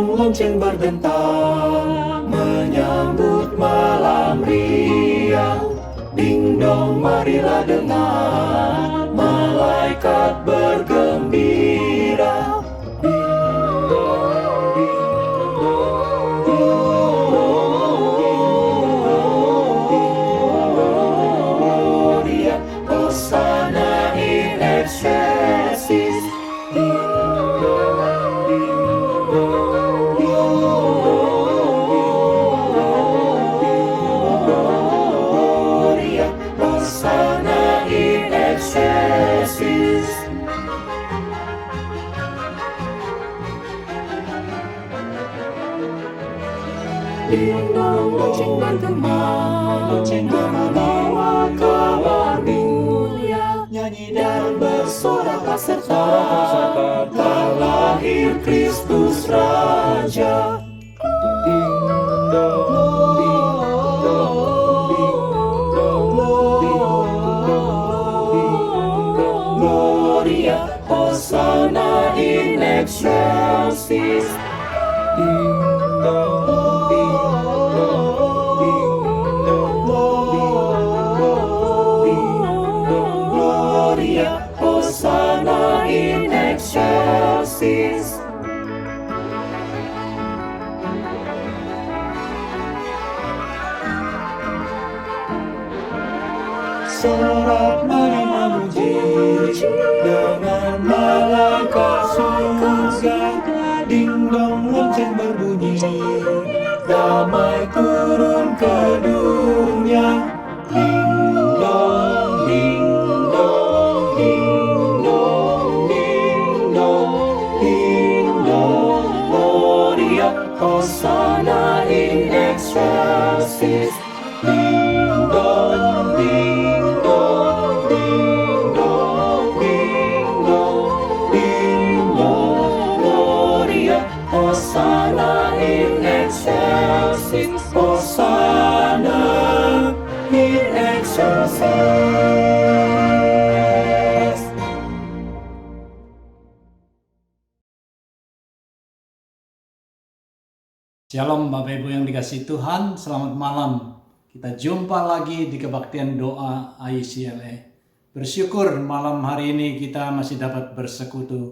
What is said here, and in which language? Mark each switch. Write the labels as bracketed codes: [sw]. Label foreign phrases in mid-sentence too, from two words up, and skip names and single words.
[id] lonceng berdentang, menyambut malam riang. Ding dong, marilah dengar, malaikat bergembira. Ding dong, [la] gloria, Hosanna in excelsis. Gloria, Hosanna in excelsis. Ding dong, [id] lonceng bergema, membawa kabar mulia. Nyanyi dan bersorak serta, telah lahir Kristus Raja. Ding dong, ding dong, ding dong, ding dong, ding dong. [la] Gloria, Hosanna in excelsis. Ding dong, ding dong, ding dong, ding dong. Gloria, Hosanna in excelsis. [id] Sorak memuji dengan malaikat surga. Ding dong, lonceng berbunyi, damai turun ke dunia. Ding dong, ding dong, ding dong, ding dong, ding dong. [la] Gloria, Hosanna in excelsis. Ding dong, ding dong, ding dong, ding dong, ding dong. Gloria, Hosanna in excelsis. Hosanna in excelsis. [id] Shalom Bapak Ibu yang dikasihi Tuhan, selamat malam. Kita jumpa lagi di kebaktian doa ICLA. Bersyukur malam hari ini kita masih dapat bersekutu.